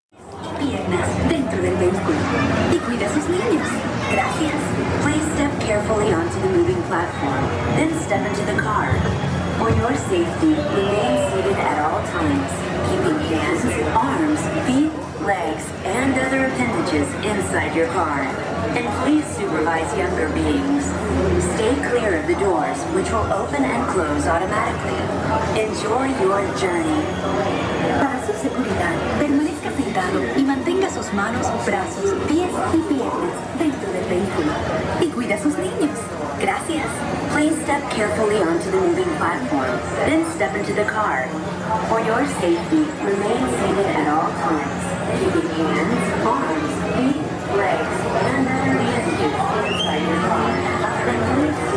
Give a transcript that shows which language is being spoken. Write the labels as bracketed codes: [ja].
[es] cosas dentro del vehículo y cuida a sus niños. Gracias. [en] Please step carefully onto the moving platform, then step into the car. For your safety, remain seated at all times, keeping hands, arms, feet, legs, and other appendages inside your car. And please supervise younger beings. Stay clear of the doors, which will open and close automatically. Enjoy your journey. [es] Para su seguridad, permanezca sentado y mantenga sus manos, brazos, pies y piernas dentro del vehículo. Y cuida a sus niños. Gracias. [en] Please step carefully onto the moving platform, then step into the car. For your safety, remain seated at all times. Keeping hands, arms, feet, legs, and other appendages inside your car.